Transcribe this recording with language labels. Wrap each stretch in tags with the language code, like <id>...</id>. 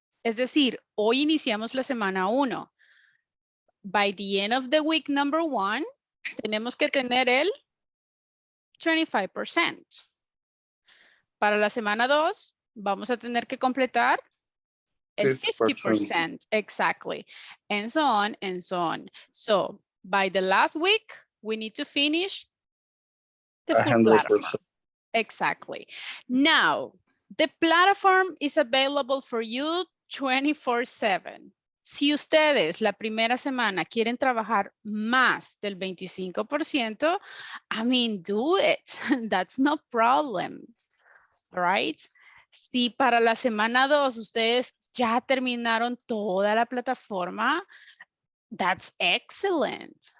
<es>Es decir, hoy iniciamos la semana 1.</es> <en>By the end of the week number 1,</en> <es>tenemos que tener el 25%. Para la semana 2, vamos a tener que completar el 50%.</es> <en>Exactly. And so on and so on. So, by the last week, we need to finish the full platform. Exactly. Now, the platform is available for you 24/7.</en> <es>Si ustedes la primera semana quieren trabajar más del 25%,</es> <en>I mean, do it. That's no problem. All right.</en> <es>Si para la semana 2 ustedes ya terminaron toda la plataforma,</es> <en>that's excellent.</en>